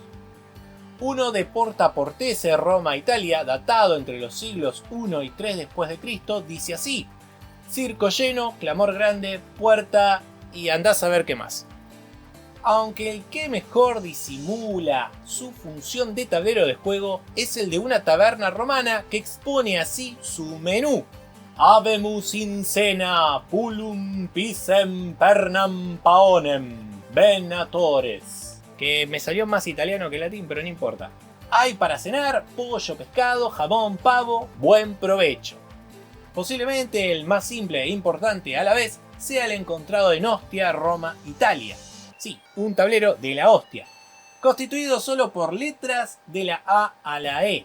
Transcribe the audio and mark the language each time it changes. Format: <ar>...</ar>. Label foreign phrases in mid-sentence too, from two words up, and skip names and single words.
<es>Uno de Porta Portese, Roma, Italia, datado entre los siglos I y 3 después de Cristo, dice así: circo lleno, clamor grande, puerta y andás a ver qué más. Aunque el que mejor disimula su función de tablero de juego es el de una taberna romana que expone así su menú.</es> <la>Habemus in cena, pullum pisem pernam paonem, venatores.</la> <es>Que me salió más italiano que latín, pero no importa. Hay para cenar pollo, pescado, jamón, pavo, buen provecho. Posiblemente el más simple e importante a la vez sea el encontrado en Ostia, Roma, Italia. Sí, un tablero de la hostia, constituido solo por letras de la A a la E.</es>